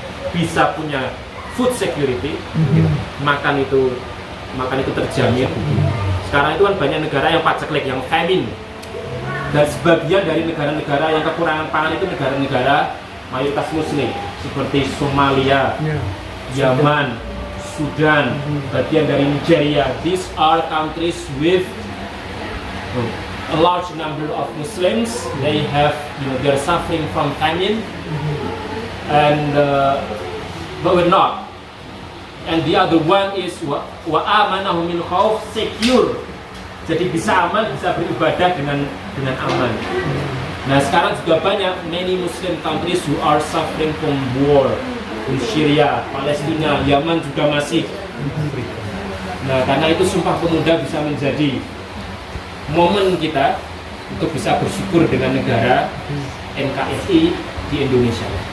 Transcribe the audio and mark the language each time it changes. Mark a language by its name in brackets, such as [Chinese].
[Indonesian] Bisa punya food security, makan itu terjamin. Sekarang itu kan banyak negara yang paceklik, yang famine, dan sebagian dari negara-negara yang kekurangan pangan itu negara-negara mayoritas muslim seperti Somalia, Yaman, Sudan, bagian dari Nigeria. [English] These are countries with a large number of Muslims. They have, they are suffering from famine, and but we're not. And the other one is [Arabic] wa amanahu min khauf, [English] secure. [Indonesian] Jadi bisa aman, bisa beribadah dengan aman. Nah, sekarang juga banyak [English] many Muslim countries who are suffering from war. [Indonesian] Di Syria, Palestina, Yaman juga masih. Nah, karena itu Sumpah Pemuda bisa menjadi momen kita untuk bisa bersyukur dengan negara NKRI di Indonesia.